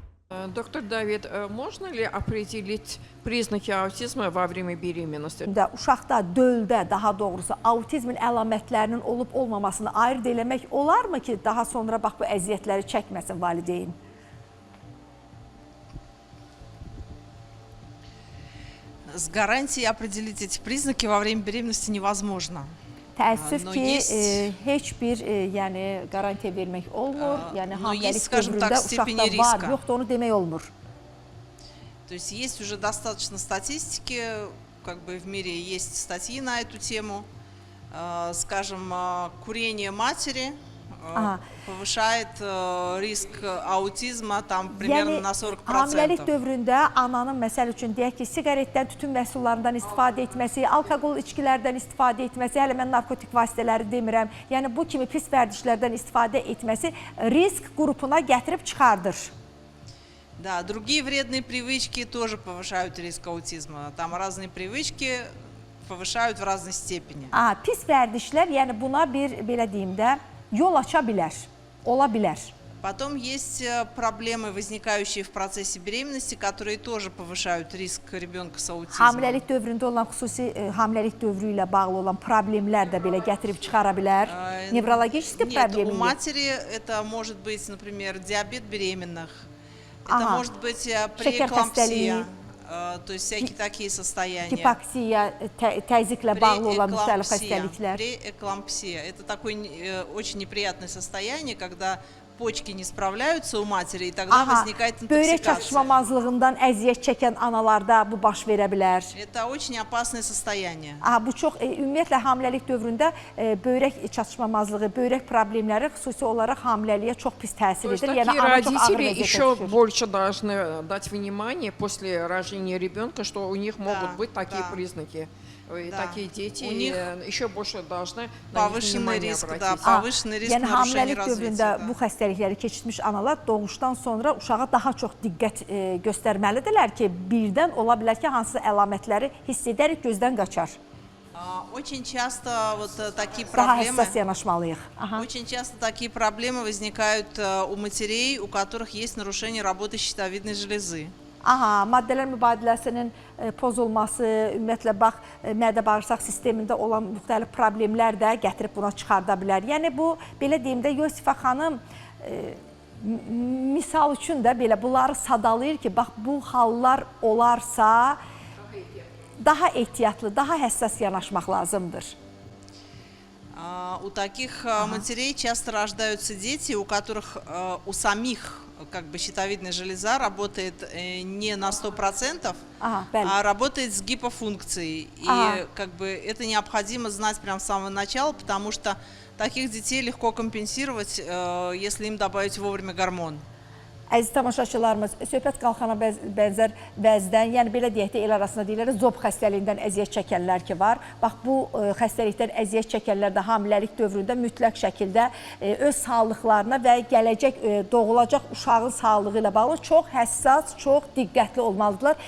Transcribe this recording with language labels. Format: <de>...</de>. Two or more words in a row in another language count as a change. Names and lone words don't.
<ru>Доктор Давид, можно ли определить признаки аутизма во время беременности?</ru> <az>Uşaqda, döldə daha doğrusu autizmin əlamətlərinin olub-olmamasını ayırd eləmək olarmı ki, daha sonra bax bu əziyyətləri çəkməsin valideyn?</az> <ru>С гарантией определить эти признаки во время беременности невозможно.</ru> <az>Təəssüf ki, heç bir yəni qarantiya vermək olmur. Yəni hamiləlik dövründə uşaqda var, yoxdur onu demək olmur.</az> <ru>То есть есть уже достаточно статистики, как бы в мире есть статьи на эту тему. Скажем, курение матери повышает риск аutizma tam примерно на 40%.</ru> <az>Hamiləlik dövründə ananın məsəl üçün deyək ki, siqaretdən, tütün məhsullarından istifadə etməsi, alkoqol içkilərdən istifadə etməsi, hələ mən narkotik vasitələri demirəm, yəni bu kimi pis vərdişlərdən istifadə etməsi risk qrupuna gətirib çıxardır.</az> <ru>Да, другие вредные привычки тоже повышают риск аутизма. Там разные привычки повышают в разной степени.</ru> <az>Pis vərdişlər, yəni buna bir, belə deyim də, yol aça bilər, ola bilər.</az> <ru>Потом есть проблемы, возникающие в процессе беременности, которые тоже повышают риск ребенка с аутизмом.</ru> <az>Hamiləlik dövründə olan xüsusi hamiləlik dövrü ilə bağlı olan problemlər də belə gətirib çıxara bilər.</az> <ru>Nevrologiические проблемы. Нет, у матери это может быть, например, диабет беременных, это может быть преэклампсия, то есть всякие такие состояния.</ru> <az>Hipoksiya, təzyiqlə bağlı olan müxtəlif xəstəliklər.</az> <ru>Преэклампсия. Это такое очень неприятное состояние, когда почки не справляются у матери, и тогда возникает интоксикация.</ru> <az>Böyrək çatışmamazlığından əziyyət çəkən analarda bu baş verə bilər.</az> <ru>Это очень опасное состояние.</ru> <az>Bu çox ümumiyyətlə hamiləlik dövründə böyrək çatışmamazlığı, böyrək problemləri xüsusi olaraq hamiləliyə çox pis təsir edir.</az> <ru>Yəni родители еще больше должны дать внимание после рождения ребенка, что у них могут быть такие признаки. Такие дети еще больше должны на них внимание обратить. Повышенный риск нарушения развития.</ru> <az>Dövründə bu xəstəlikləri keçirmiş analar doğuşdan sonra uşağa daha çox diqqət göstərməlidirlər ki, birdən ola bilər ki, hansısa əlamətləri hiss edərək gözdən qaçar.</az> <ru>Очень часто вот такие</ru> <az>Daha</az> <ru>проблемы.</ru> <az>həssas yanaşmalıyıq.</az> <ru>Очень часто такие проблемы возникают у матерей, у которых есть нарушение работы щитовидной железы.</ru> <az>Maddələr mübadiləsinin pozulması, ümumiyyətlə bax, mədə-bağırsaq sistemində olan müxtəlif problemlər də gətirib buna çıxarda bilər. Yəni bu, belə deyim də, Yosifə xanım misal üçün də belə bunları sadalayır ki, bax bu hallar olarsa daha ehtiyatlı, daha həssas yanaşmaq lazımdır.</az> <ru>У таких матерей часто рождаются дети, у которых у самих как бы щитовидная железа работает не на 100%, а работает с гипофункцией. И как бы это необходимо знать прямо с самого начала, потому что таких детей легко компенсировать, если им добавить вовремя гормон.</ru> <az>Əziz tamaşaçılarımız, söhbət qalxana bənzər vəzdən, yəni belə deyək də, el arasında deyirlər, zob xəstəliyindən əziyyət çəkənlər ki var. Bax, bu xəstəlikdən əziyyət çəkənlər də hamiləlik dövründə mütləq şəkildə öz sağlıqlarına və gələcək doğulacaq uşağın sağlığı ilə bağlı çox həssas, çox diqqətli olmalıdırlar.</az>